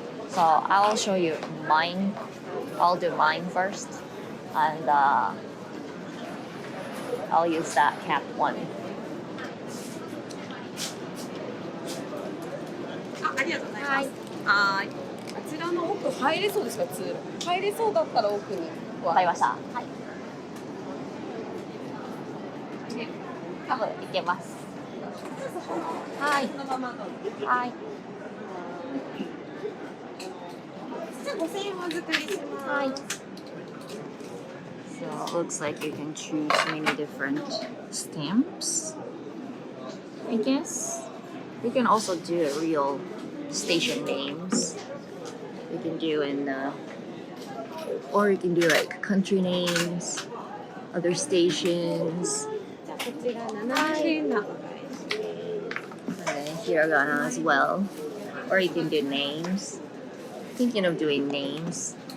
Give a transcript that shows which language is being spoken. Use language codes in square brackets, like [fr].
[en] So I'll show you mine. I'll do mine first, and I'll use that cat one. [ja] ありがとうございます。はい。あちらの奥入れそうですか？通路。入れそうだったら奥に。わかりました。はい。多分いけます。はい。そのままどうぞ。はい。じゃあ5000円お預かりします。はい。 [en] So it looks like you can choose many different stamps. I guess you can also do real station names. You can do or you can do like country names, other stations. [ja] じゃあこちら7000円のお願いします。 [en] And then hiragana as well. Or you can do names. Thinking of doing names.